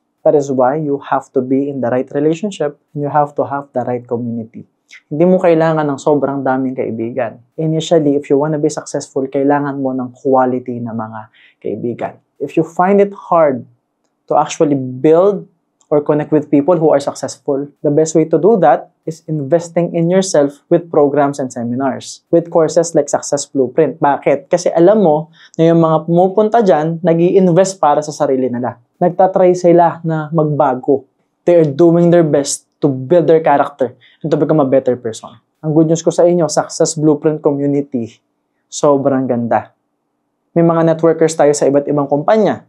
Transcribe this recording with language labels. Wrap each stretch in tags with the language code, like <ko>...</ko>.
<en>That is why you have to be in the right relationship and you have to have the right community.</en> <tl>Hindi mo kailangan ng sobrang daming kaibigan. Initially,</tl> <en>if you wanna be successful,</en> <tl>kailangan mo ng quality na mga kaibigan.</tl> <en>If you find it hard to actually build or connect with people who are successful, the best way to do that is investing in yourself with programs and seminars, with courses like Success Blueprint.</en> <tl>Bakit? Kasi alam mo na yung mga pumupunta dyan, nag-i-invest para sa sarili nila. Nagtatry sila na magbago.</tl> <en>They are doing their best to build their character and to become a better person.</en> <tl>Ang good news ko sa inyo, Success Blueprint Community, sobrang ganda. May mga networkers tayo sa iba't ibang kumpanya.</tl>